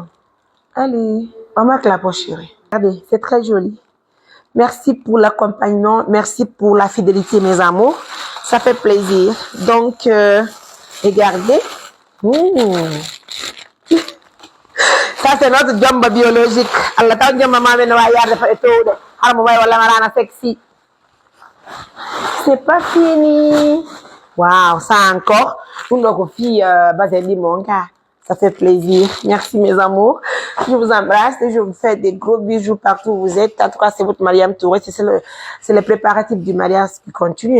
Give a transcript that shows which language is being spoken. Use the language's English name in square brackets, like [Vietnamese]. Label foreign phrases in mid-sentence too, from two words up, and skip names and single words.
[French] Allez, on marque la poche, chérie. Regardez, c'est très joli. Merci pour l'accompagnement. Merci pour la fidélité, mes amours. Ça fait plaisir. Donc, regardez. Ça, c'est notre jamba biologique. Allah ta jamba ma ben wa yarde fa etode. Harmo way wala marana sexy. C'est pas fini. Waouh, ça encore. Une autre fille, Baseli Monka. Ça fait plaisir. Merci, mes amours. Je vous embrasse et je vous fais des gros bisous partout où vous êtes. En tout cas, c'est votre Mariam Touré. C'est le préparatif du mariage qui continue.